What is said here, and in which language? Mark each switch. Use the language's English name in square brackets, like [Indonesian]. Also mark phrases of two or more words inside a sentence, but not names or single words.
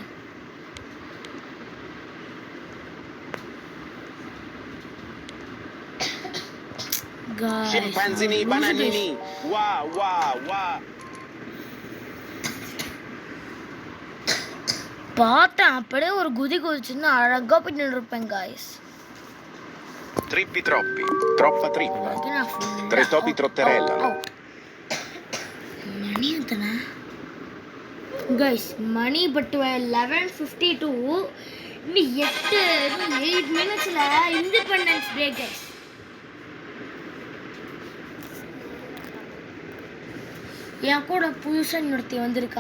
[Italian] Scimpanzini, bananini. Wah, wah, wah. [Tamil] பார்த்தேன் அப்படியே ஒரு குதி குதிச்சுன்னு அழகா போய் நின்றுருப்பேன் காய்ஸ். [Italian] Trippi troppi, troppa trippa. Tre topi trotterellano. [Tamil] மணி எத்தனை கைஸ்? மணி பட்டு 11:52. இன்னும் 8 மினிட்ஸ்ல [English] independence day [Tamil] கைஸ். என் கூட புதுசாக இன்னொருத்தி வந்திருக்கா.